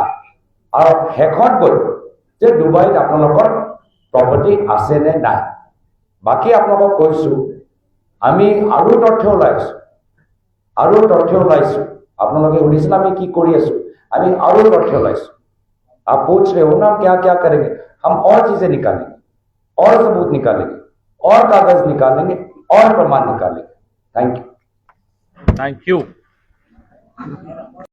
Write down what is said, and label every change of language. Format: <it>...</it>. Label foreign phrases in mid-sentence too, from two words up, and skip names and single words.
<as>আৰু শেষত গৈ যে ডুবাইত আপোনালোকৰ প্ৰপাৰ্টি আছে নে নাই? বাকী আপোনালোকক কৈছো আমি আৰু তথ্য ওলাইছো, আপোনালোকে সুধিছিল আমি কি কৰি আছো, আমি আৰু তথ্য ওলাইছো।</as> <hi>आप पूछ रहे हो ना क्या क्या करेंगे, हम और चीजें निकालेंगे, और सबूत निकालेंगे, और कागज निकालेंगे, और प्रमाण निकालेंगे।</hi> <en>thank you. thank you.</en>